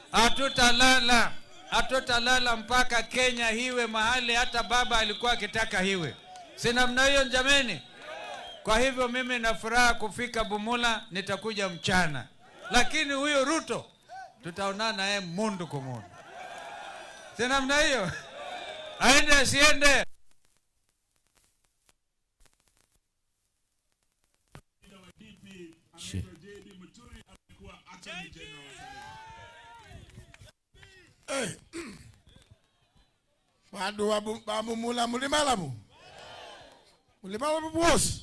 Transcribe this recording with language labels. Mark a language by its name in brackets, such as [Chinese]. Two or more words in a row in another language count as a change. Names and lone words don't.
[Swahili] Hatutalala mpaka Kenya hiwe mahali hata baba alikuwa akitaka hiwe. Si namna hiyo jameni? Kwa hivyo mimi na furaha kufika Bumula, nitakuja mchana. Lakini huyo Ruto tutaonana naye mundu kwa mundu. Si namna hiyo? Aende asiende? [Luyia] Wadu wa Bumula mulimalamu bosi.